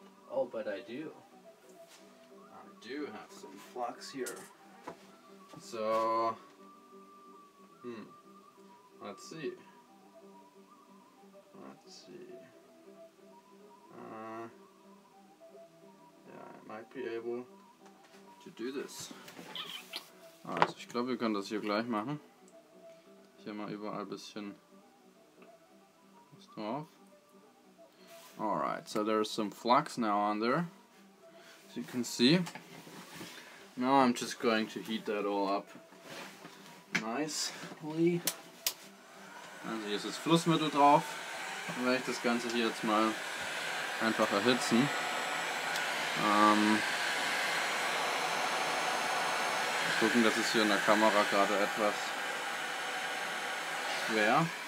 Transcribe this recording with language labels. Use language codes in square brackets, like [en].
[en] Oh, but I do. I do have some flux here. So... Let's see. Let's see. Yeah, I might be able to do this. [de] Also, ich glaube, wir können das hier gleich machen. Hier mal überall ein bisschen was drauf. [en] Alright, so there's some flux now on there, as you can see. Now I'm just going to heat that all up nicely. [de] Also hier ist das Flussmittel drauf. Dann werde ich das Ganze hier jetzt mal einfach erhitzen. Gucken, das ist hier in der Kamera gerade etwas schwer.